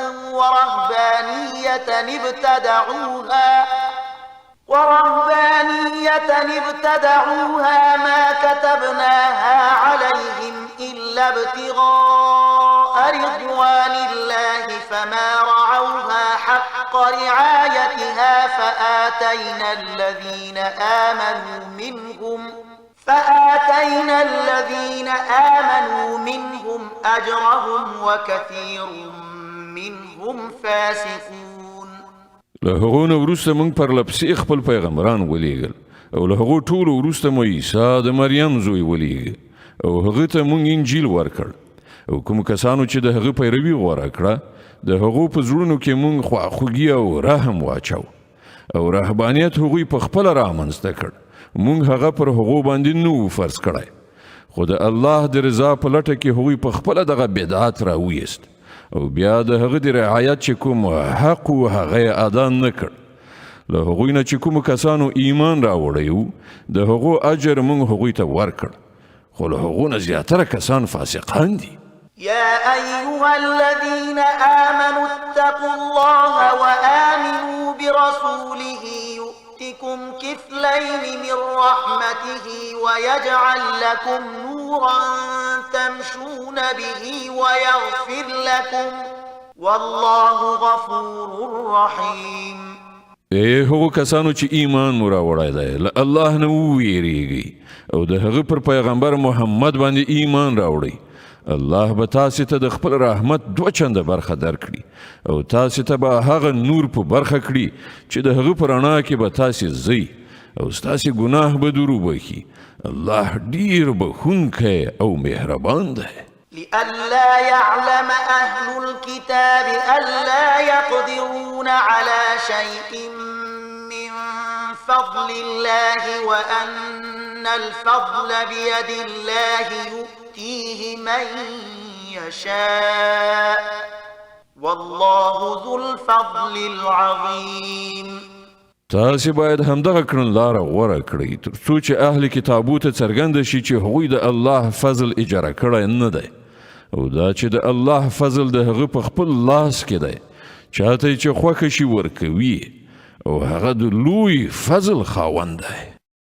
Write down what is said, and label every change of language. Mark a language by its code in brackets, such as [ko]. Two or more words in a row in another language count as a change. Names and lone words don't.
[ar] ورهبانية ابتدعوها ما كتبناها عليهم إلا ابتغاء رضوان الله فما رعوها حق رعايتها فآتينا الذين آمنوا منهم أجرهم وكثير منهم فاسقون. [ps] له هغو نه وروسته موږ پرلپسې خپل پیغمبران ولیږل او له هغو ټولو وروسته مو عیسی د مریم زوی ولیږه او هغه ته موږ انجیل ورکړ او کوم کسانو چې د هغه پیروي غوره کړه د هغو په زړونو کې موږ خواخوږي او رحم واچو او رهبانیت هغوی په خپله رامنځته کړ. موږ هغه پر هغو باندې نو فرض کړی خو د الله د رضا په لټه کې هغوی په خپله دغه بدعت راویست او بیا د هغه د رعایت چې کوم حق و هغه ادا نه کړ. له هغوی نه چې کوم کسانو ایمان راوړی و د هغو اجر موږ هغوی ته ورکړ خو له هغو نه زیاتره کسان فاسقان دي. [ar] يا أيها الذين آمنوا اتقوا الله وآمنوا برسوله يؤتكم كفلين من رحمته ويجعل لكم نورا تمشون به ويغفر لكم والله غفور رحيم. [ps] هغو کسانو چې ایمان مو راوړی دی له الله نه وویریږئ او د هغه پر پیغمبر محمد باندې ایمان راوړئ. الله به تاسې ته د خپل رحمت 2 چنده برخه درکړي او تاسې ته به هغه نور په برخه کړي چې د هغه په رڼا کې به تاسې ځئ او ستاسې ګناه به در وبخي. الله ډیر بخښونکی او مهربان دی. [ar] لئلا يعلم أهل الكتاب ألا يقدرون على شيء من فضل الله وأن الفضل بيد الله يؤتيه من يشاء والله ذو الفضل العظيم. [ps] تاسې باید همدغه کړنلاره غوره کړئ تر څو چې اهل کتابو ته څرګنده شي چې هغوی د الله فضل اجاره کړی نه دی او دا چې د الله فضل د هغه په خپل لاس کې دی. چاته چې خوښه شي ورکوي او هغه د لوی فضل خاوند دی.